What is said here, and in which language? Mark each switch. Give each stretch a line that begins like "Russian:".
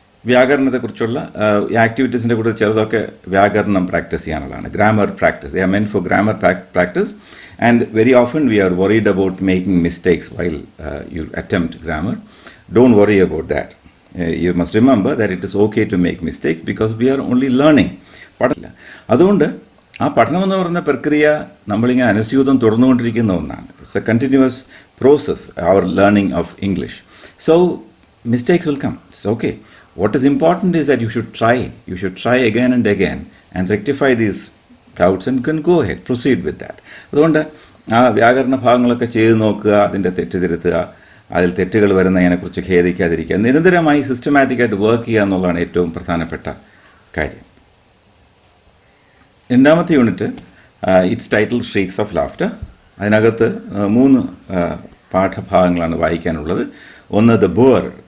Malayalam: വ്യാകരണത്തെക്കുറിച്ചുള്ള ആക്ടിവിറ്റീസിൻ്റെ കൂടെ ചിലതൊക്കെ വ്യാകരണം practice ചെയ്യാനുള്ളതാണ്.
English: Grammar practice, they are meant for grammar practice and very often we are worried about making mistakes while you attempt grammar. Don't worry about that. You must remember that it is okay to make mistakes because we are only learning.
Malayalam: അതുകൊണ്ട് ആ പഠനം എന്ന് പറയുന്ന പ്രക്രിയ നമ്മളിങ്ങനെ അനുസ്യൂതം തുടർന്നുകൊണ്ടിരിക്കുന്ന ഒന്നാണ്.
English: It's a continuous process, our learning of English. So mistakes will come. It's okay. What is important is that you should try. You should try again and again and rectify these doubts and can go ahead, proceed with that.
Malayalam: അതുകൊണ്ട് ആ വ്യാകരണ ഭാഗങ്ങളൊക്കെ ചെയ്ത് നോക്കുക, അതിൻ്റെ തെറ്റ് തിരുത്തുക, അതിൽ തെറ്റുകൾ വരുന്നതിനെക്കുറിച്ച് ഖേദിക്കാതിരിക്കുക, നിരന്തരമായി സിസ്റ്റമാറ്റിക്കായിട്ട് വർക്ക് ചെയ്യുക എന്നുള്ളതാണ് ഏറ്റവും പ്രധാനപ്പെട്ട കാര്യം. രണ്ടാമത്തെ unit
English: It's title shrieks of laughter.
Malayalam: അതിനകത്ത് 3 പാഠഭാഗങ്ങളാണ് വായിക്കാനുള്ളത്. ഒന്ന് ദ ബോർ.